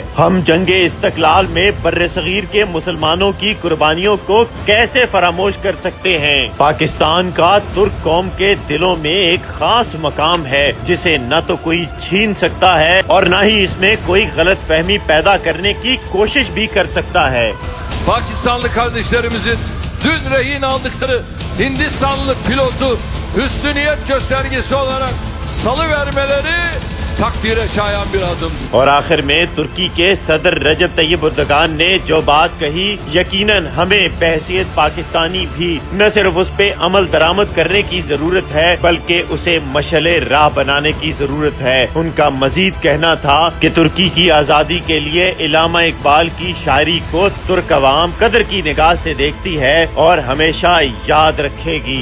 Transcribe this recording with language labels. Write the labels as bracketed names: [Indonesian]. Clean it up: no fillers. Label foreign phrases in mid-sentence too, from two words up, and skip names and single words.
[Urdu] ہم جنگ استقلال میں بر صغیر کے مسلمانوں کی قربانیوں کو کیسے فراموش کر سکتے ہیں؟ پاکستان کا ترک قوم کے دلوں میں ایک خاص مقام ہے جسے نہ تو کوئی چھین سکتا ہے اور نہ ہی اس میں کوئی غلط فہمی پیدا کرنے کی کوشش بھی کر سکتا ہے۔ [Turkish] Pakistanlı kardeşlerimizin dün rehin aldıkları Hindistanlı pilotu üstüniyet göstergesi olarak salıvermeleri takdire şayan bir adım۔ [Urdu] اور آخر میں ترکی کے صدر رجب طیب اردگان نے جو بات کہی، یقیناً ہمیں بحیثیت پاکستانی بھی نہ صرف اس پہ عمل درآمد کرنے کی ضرورت ہے بلکہ اسے مشعل راہ بنانے کی ضرورت ہے۔ ان کا مزید کہنا تھا کہ ترکی کی آزادی کے لیے علامہ اقبال کی شاعری کو ترک عوام قدر کی نگاہ سے دیکھتی ہے اور ہمیشہ یاد رکھے گی۔